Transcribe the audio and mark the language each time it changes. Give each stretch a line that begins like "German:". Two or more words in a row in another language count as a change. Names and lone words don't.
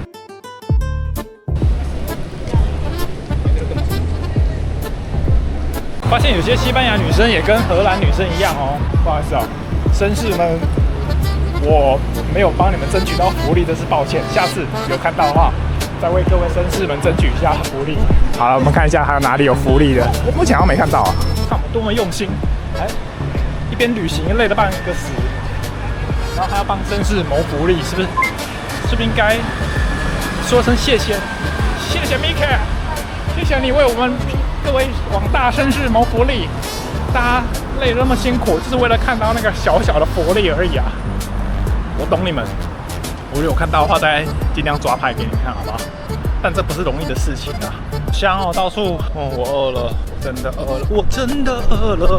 Chinese: 发现有些西班牙女生也跟荷蘭女生一樣哦，不好意思哦，绅士們，我沒有幫你們爭取到福利，真是抱歉。下次有看到的話，再為各位紳士們爭取一下福利。好了，我們看一下還有哪裡有福利的。我目前好像沒看到啊，看我們多麼用心，哎，一邊旅行累得半個死，然後還要幫紳士謀福利，是不是？是不是應該說聲謝謝？謝謝 Mika， 謝謝你為我們。各位廣大紳士謀福利，大家累得那麼辛苦，就是為了看到那個小小的福利而已啊！我懂你們，我有看到的話，再盡量抓拍給你看，好不好？但這不是容易的事情啊！香哦，到處哦，我餓了，我真的餓了，我真的餓了。